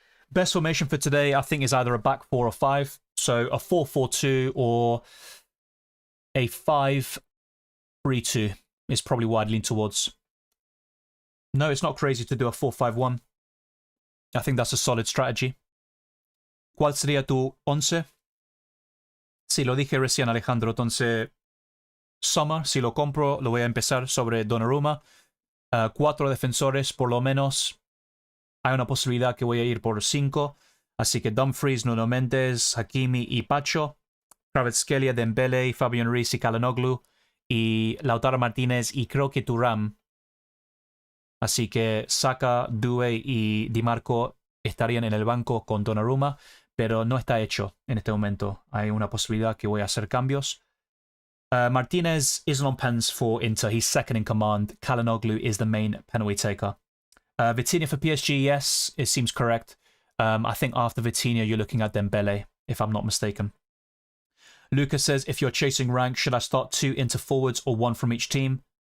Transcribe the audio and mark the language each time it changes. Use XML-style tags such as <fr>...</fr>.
<en>Best formation for today, I think, is either a back 4 or 5. So a 4-4-2 or a 5-3-2 is probably what I'd lean towards. No, it's not crazy to do a 4-5-1. I think that's a solid strategy.</en> <es>¿Cuál sería tu 11? Sí, lo dije recién, Alejandro. Entonces, Sommer, si lo compro, lo voy a empezar sobre Donnarumma. 4 defensores, por lo menos. Hay una posibilidad que voy a ir por 5. Así que Dumfries, Nuno Mendes, Hakimi y Pacho. Kvaratskhelia, Dembele, Fabian Ruiz y Calhanoglu. Y Lautaro Martínez y creo que Thuram. Así que Saka, Doué y Di Marco estarían en el banco con Donnarumma, pero no está hecho en este momento. Hay una posibilidad que voy a hacer cambios.</es> <en>Martinez isn't on pens for Inter. He's second in command. Calhanoglu is the main penalty taker. Vitinha for PSG, yes, it seems correct. I think after Vitinha, you're looking at Dembele, if I'm not mistaken. Lucas says, if you're chasing rank, should I start 2 Inter forwards or 1 from each team?</en>